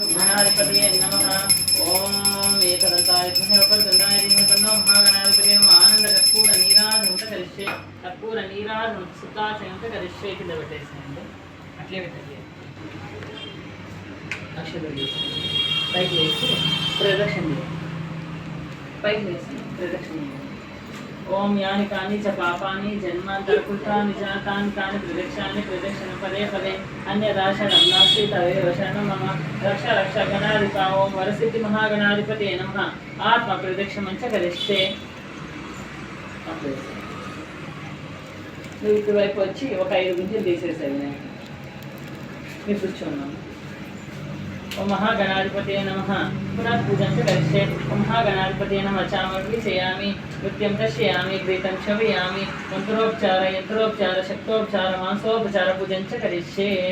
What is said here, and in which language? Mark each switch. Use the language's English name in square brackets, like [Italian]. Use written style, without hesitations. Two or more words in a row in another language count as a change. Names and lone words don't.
[Sanskrit] गणाधिपतये नमः। ओम एकदन्ताय विद्महे वक्रतुण्डाय धीमहि तन्नो महागणाधिपतये नमः। आनंद कर्पूर नीराजनं करिष्ये कर्पूर नीराजनं सुताशयं करिष्ये [Telugu] కింద పెట్టేసేయండి అట్లే పెట్టండి అక్షతలు వేసి పైకి వేసి ప్రదక్షిణ చేయండి పైకి వేసి ప్రదక్షిణ చేయండి [Sanskrit] ओम यानि कानि च पापानि जन्मान्तरकृतानि जातानि तानि प्रदक्षानि प्रदक्षिण पदे पदे अन्यदाशनं नास्ति तदेव शरणं मम रक्ष रक्ष गणाधिपा ओम वरसिद्धि महागणाधिपतये नमः आत्मा प्रदक्षिणं च करिष्ये [Telugu] నువ్వు ఇటువైపు వచ్చి ఒక 5 గుంజలు తీసేసాయి మీరు కూర్చున్నాం [Sanskrit] ओम महागणाधिपतये नमः पुनः पूजन च करिष्ये ओम महागणाधिपतये नमः चामर्वी चयामि नृत्यं दर्शयामि घृतं श्रवयामि यंत्रोपचार शक्तोपचार मांसोपचार पूजन च करिष्ये